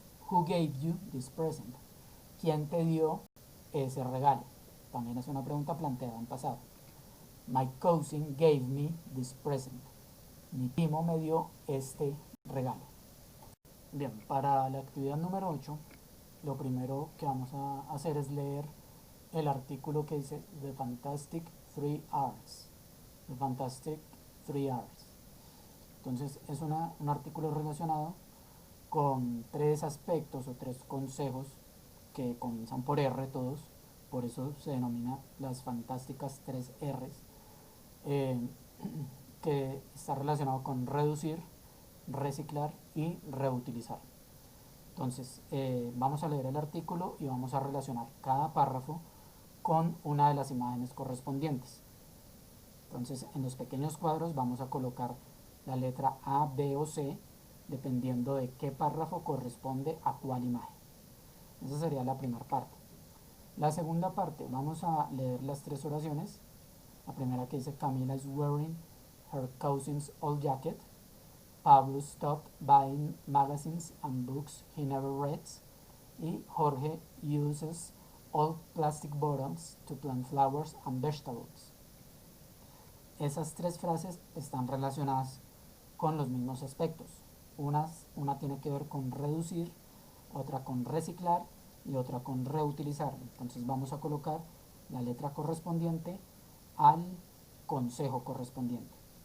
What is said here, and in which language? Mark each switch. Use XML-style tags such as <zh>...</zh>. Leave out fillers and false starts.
<en>Who gave you this present?</en> <es>¿Quién te dio ese regalo? También es una pregunta planteada en pasado.</es> <en>My cousin gave me this present.</en> <es>Mi primo me dio este regalo. Bien, para la actividad número 8, lo primero que vamos a hacer es leer el artículo que dice The Fantastic Three Arts.</es> <en>The Fantastic Three Arts.</en> <es>Entonces es un artículo relacionado con tres aspectos o tres consejos que comienzan por R todos, por eso se denomina las fantásticas 3 R's, que está relacionado con reducir, reciclar y reutilizar. Entonces vamos a leer el artículo y vamos a relacionar cada párrafo con una de las imágenes correspondientes. Entonces en los pequeños cuadros vamos a colocar la letra A, B o C dependiendo de qué párrafo corresponde a cuál imagen. Esa sería la primera parte. La segunda parte, vamos a leer las tres oraciones. La primera que dice</es> <en>Camila is wearing her cousin's old jacket. Pablo stopped buying magazines and books he never reads. Y Jorge uses old plastic bottles to plant flowers and vegetables.</en> <es>Esas tres frases están relacionadas con los mismos aspectos. Una tiene que ver con reducir, otra con reciclar y otra con reutilizar. Entonces vamos a colocar la letra correspondiente al consejo correspondiente.</es>